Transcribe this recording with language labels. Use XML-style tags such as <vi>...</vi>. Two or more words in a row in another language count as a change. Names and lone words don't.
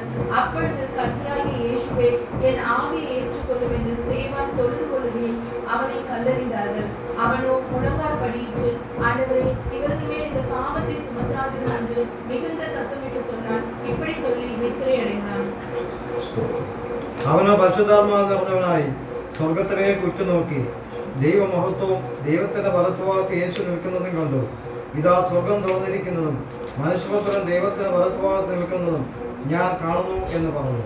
<ta>அப்பொழுது கர்த்தராகிய இயேசுவே என் ஆவியை ஏற்றுக்கொள்ளும் என்று ஸ்தேவான் தொழுது கொள்ளுகையில் அவனை கல்லறிந்தார்கள். அவனோ முழங்கால் படியிட்டு, ஆண்டவரே இவர்கள் மேல் இந்த பாவத்தை சுமத்தாதிரும் என்று மிகுந்த சத்தமிட்டு சொன்னான். இப்படி சொல்லி நித்திரை அடைந்தான்.</ta> <ml>അവനോ പരിശുദ്ധാത്മാവ് നിറഞ്ഞവനായി സ്വർഗത്തിലേക്ക് ഉറ്റുനോക്കി ദൈവമഹത്വവും ദൈവത്തിന്റെ വലത്തുഭാഗത്ത് യേശു നിൽക്കുന്നതും കണ്ടു. ഇതാ സ്വർഗം തുറന്നിരിക്കുന്നതും മനുഷ്യപുത്രൻ ദൈവത്തിന്റെ വലത്തുഭാഗത്ത് നിൽക്കുന്നതും ഞാൻ കാണുന്നു എന്ന് പറഞ്ഞു.</ml>